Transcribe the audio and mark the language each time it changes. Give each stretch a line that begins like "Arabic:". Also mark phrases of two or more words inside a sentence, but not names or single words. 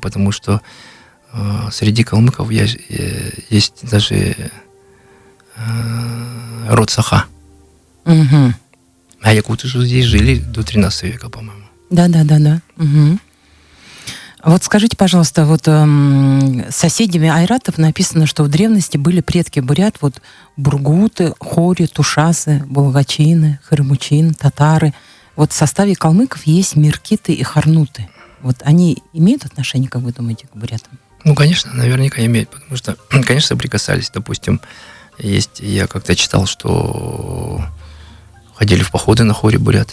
Russian: Потому что среди калмыков есть даже род Саха. Мгм. А якуты же здесь жили до 13 века, по-моему. Да. Мгм. А вот скажите, пожалуйста, вот соседями айратов написано, что в древности были предки бурят, вот бургуты, хори, тушасы, булгачины, хырмучин, татары. Вот в составе калмыков есть миркиты и харнуты. Вот они имеют отношение, как вы думаете, к бурятам? Ну, конечно, наверняка имеют, потому что, конечно, соприкасались. Допустим, я как-то читал, что ходили в походы на хоре бурят.